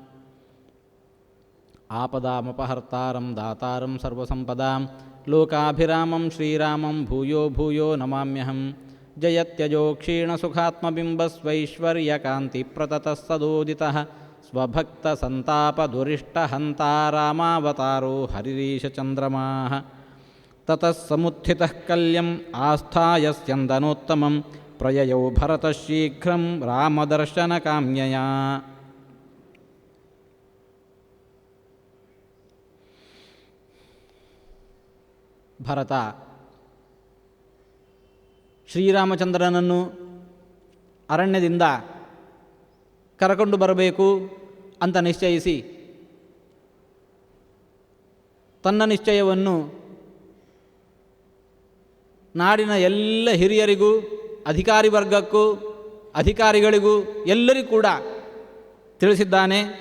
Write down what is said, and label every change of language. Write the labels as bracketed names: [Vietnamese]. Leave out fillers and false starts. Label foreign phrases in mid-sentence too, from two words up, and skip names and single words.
[Sanskrit] ಆಪದಾಮಪಹರ್ತಾರಂ ದಾತಾರಂ ಸರ್ವಸಂಪದಾಂ ಲೋಕಾಭಿರಾಮಂ ಶ್ರೀರಾಮಂ ಭೂಯೋ ಭೂಯೋ ನಮಾಮ್ಯಹಂ ಜಯತ್ಯಜೋ ಕ್ಷೀಣಸುಖಾತ್ಮಬಿಂಬಸ್ವೈಶ್ವರ್ಯಕಾಂತಿಪ್ರತತಃ ಸದೋದಿತಃ ಸ್ವಭಕ್ತಸಂತಾಪದುರಿಷ್ಟಹಂತಾ ರಾಮಾವತಾರೋ ಹರಿರೀಶಚಂದ್ರಮಾಃ ತತಃ ಸಮುತ್ಥಿತಃ ಕಲ್ಯಂ ಆಸ್ಥಾಯ ಸ್ಯಂದನೋತ್ತಮಂ ಪ್ರಯಯೌ ಭರತಃ ಶೀಘ್ರಂ ರಾಮದರ್ಶನಕಾಮ್ಯಯಾ. [Kannada] ಭರತ ಶ್ರೀರಾಮಚಂದ್ರನನ್ನು ಅರಣ್ಯದಿಂದ ಕರಕೊಂಡು ಬರಬೇಕು ಅಂತ ನಿಶ್ಚಯಿಸಿ ತನ್ನ ನಿಶ್ಚಯವನ್ನು ನಾಡಿನ ಎಲ್ಲ ಹಿರಿಯರಿಗೂ ಅಧಿಕಾರಿ ವರ್ಗಕ್ಕೂ ಅಧಿಕಾರಿಗಳಿಗೂ ಎಲ್ಲರಿಗೂ ಕೂಡ ತಿಳಿಸಿದ್ದಾನೆ.